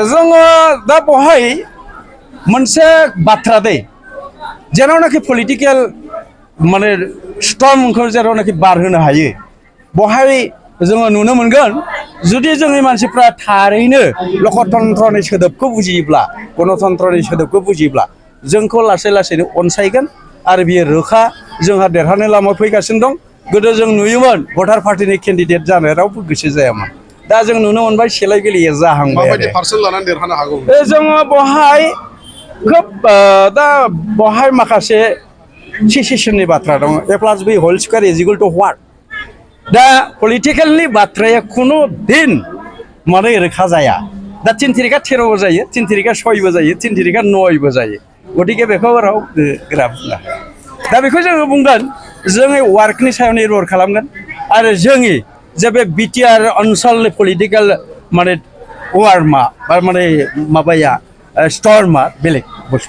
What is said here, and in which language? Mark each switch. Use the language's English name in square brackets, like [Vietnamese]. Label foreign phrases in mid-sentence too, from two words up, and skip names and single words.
[Bodo] जोङो दा बहाय मोनसे बाथ्रा दै, जेरावनाखि पलिटिकेल माने स्टर्मखौ जेरावनाखि बारहोनो हायो, बहाय जोङो नुनो मोनगोन जुदि जोंनि मानसिफ्रा थारैनो लोकतन्त्रनि सोदोबखौ बुजियोब्ला, गणतन्त्रनि सोदोबखौ बुजियोब्ला जोंखौ लासै लासैनो अनसायगोन आरो बियो रोखा जोंहा देरहानाय लामायाव फैगासिनो दं। गोदो जों नुयोमोन भटार पार्टिनि केन्डिडेट जानो रावबो गोसो जायामोन, दा जों नुनो मोनबाय सेलाय बेलेया जाहांबाय। माबायदि पार्सेन्ट लानानै देरहानो हागौ? जोङो बहाय खोब दा बहाय माखासे सिचुएसननि बाथ्रा दङ। [English] A+B whole square is equal to what? [Bodo] दा पलिटिकेलनि बाथ्राया खुनु दिन माने रोखा जाया। दा 3 तिरिका 13बो जायो, 3 तिरिका 6बो जायो, 3 तिरिका 9बो जायो। गतिके बेखौ रावबो गोरा बुंनो हाया। दा बेखौ जोङो बुंगोन जोंनि वार्कनि सायाव निर्भर खालामगोन आरो जोंनि जे बे BTR ओनसोलनि पलिटिकेल माने वार्मा बा माने माबाया स्टर्मा बेलेग बुस्थु।